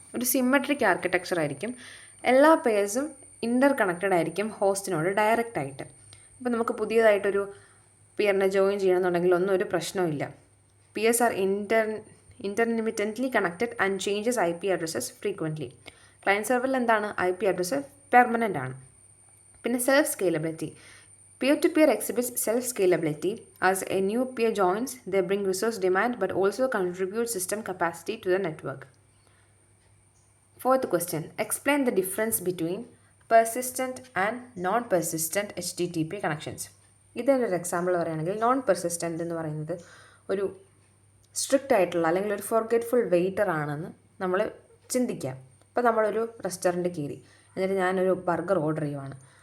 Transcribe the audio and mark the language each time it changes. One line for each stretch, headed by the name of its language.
Malayalam: ഒരു symmetric architecture ആയിരിക്കും. എല്ലാ പെയർസും ഇൻ്റർ കണക്റ്റഡ് ആയിരിക്കും ഹോസ്റ്റിനോട് ഡയറക്റ്റ് ആയിട്ട്. ഇപ്പോൾ നമുക്ക് പുതിയതായിട്ടൊരു പിയറിനെ ജോയിൻ ചെയ്യണമെന്നുണ്ടെങ്കിൽ ഒന്നും ഒരു പ്രശ്നമില്ല.
English: Peers are intermittently connected and changes IP addresses frequently.
Malayalam: Client സെർവറിൽ എന്താണ്? IP അഡ്രസ്സ് പെർമനൻ്റ് ആണ്. പിന്നെ self scalability.
English: Peer-to-peer exhibits self-scalability. As a new peer joins, they bring resource demand but also contribute system capacity to the network. Fourth question. Explain the difference between persistent and non-persistent HTTP connections.
Malayalam: ഇതിൻ്റെ ഒരു example പറയുകയാണെങ്കിൽ non persistent എന്ന് പറയുന്നത് ഒരു strict ആയിട്ടുള്ള അല്ലെങ്കിൽ ഒരു ഫോർഗെറ്റ്ഫുൾ waiter ആണെന്ന് നമ്മൾ ചിന്തിക്കാം. ഇപ്പോൾ നമ്മളൊരു റെസ്റ്റോറൻറ്റ് കയറി, എന്നിട്ട് ഞാനൊരു ബർഗർ ഓർഡർ ചെയ്യുവാണ്.